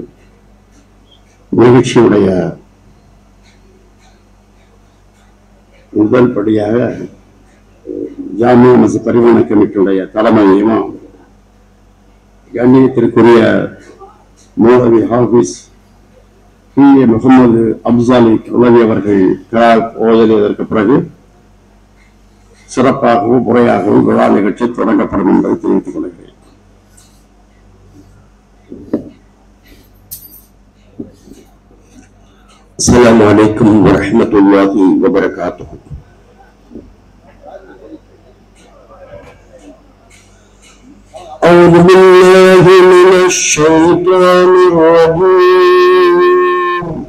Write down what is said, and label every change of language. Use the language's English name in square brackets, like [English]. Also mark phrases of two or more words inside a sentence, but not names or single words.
[Tamil] நிகழ்ச்சியுடைய முதல் படியாக ஜாமியா மஸ்ஜித் பரிமாண கமிட்டியுடைய தலைமையையும் கண்ணியத்திற்குரிய மௌலவி ஹாஃபிஸ் பி.ஏ. முகமது அப்சாலி கௌலவி அவர்கள் கிராத் ஓதலியதற்கு பிறகு சிறப்பாகவும் முறையாகவும் விழா நிகழ்ச்சி தொடங்கப்படும் என்பதை தெரிவித்துக் கொள்கிறேன். [Arabic] السلام عليكم ورحمة الله وبركاته. أعوذ بالله من الشيطان الرجيم.